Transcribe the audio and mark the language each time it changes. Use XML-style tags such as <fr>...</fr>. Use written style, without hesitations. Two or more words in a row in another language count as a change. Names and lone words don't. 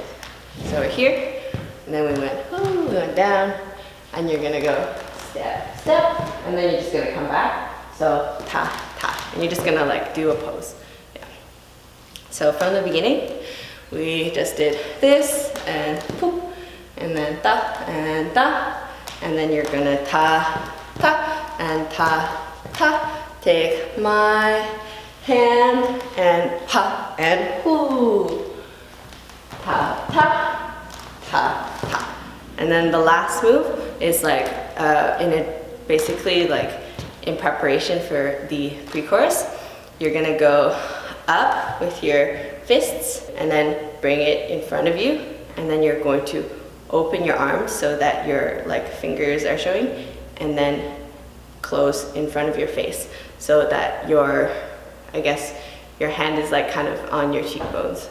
<en>So we're here, and then we went down, and you're gonna go step, step, and then you're just gonna come back. So ta, ta, and you're just gonna like do a pose. Yeah. So from the beginning, we just did this and poop, and then ta, and then you're gonna ta, ta, and ta, ta. Take my hand and pa and whoo. Ta, ta, ta, ta. And then the last move is like basically like in preparation for the pre-chorus. You're gonna go up with your fists and then bring it in front of you, and then you're going to open your arms so that your like fingers are showing, and then close in front of your face so that your, I guess, your hand is like kind of on your cheekbones.</en>